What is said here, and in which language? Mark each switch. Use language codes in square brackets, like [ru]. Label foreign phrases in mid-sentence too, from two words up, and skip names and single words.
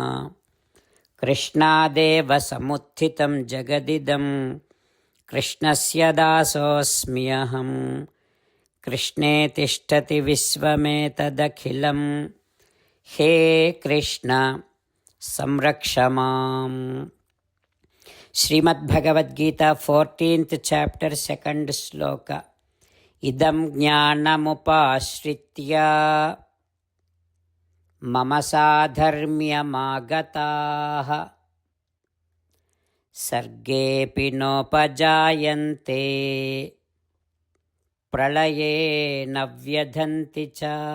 [sa] कृष्णदेव समुत्थितं जगदिदं कृष्णस्य दासोऽस्म्यहम्. कृष्णे तिष्ठति विश्वमेतदखिलम्. हे कृष्ण संरक्ष माम्. [en] Srimad Bhagavad Gita 14th chapter 2nd sloka. [sa] इदं ज्ञानमुपाश्रित्य मम साधर्म्यमागताः सर्गेऽपि नोपजायन्ते प्रलये न व्यथन्ति च.